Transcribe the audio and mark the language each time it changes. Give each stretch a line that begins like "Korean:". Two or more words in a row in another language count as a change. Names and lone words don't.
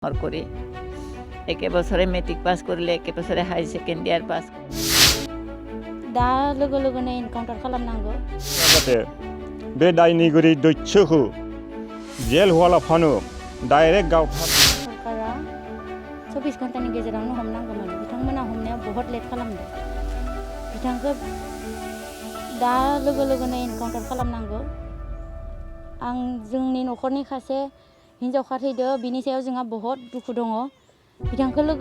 Bangla: করে একে বছরে মেট্রিক পাস করলে একে বছরে হাই সেকেন্ড ইয়ার পাস
Bodo: दा लोगो लोगोनो एनकाउन्टार खालामनांगौ जाहाथे बे दायनिगिरि दैत्यखौ जेल होआलाफानो डाइरेक्ट गावथार सरकारा 24 घन्टानि गेजेरावनो हमनांगौमोन बिथांमोना हमनायाव बहुत लेट खालामदों बिथांखौ दा लोगो लोगोनो एनकाउन्टार खालामनांगौ आं जोंनि न'खरनि सासे हिन्जावसा थैदो बिनि सायाव जोंहा बहुत दुखु दङ बिथांखौ लोगो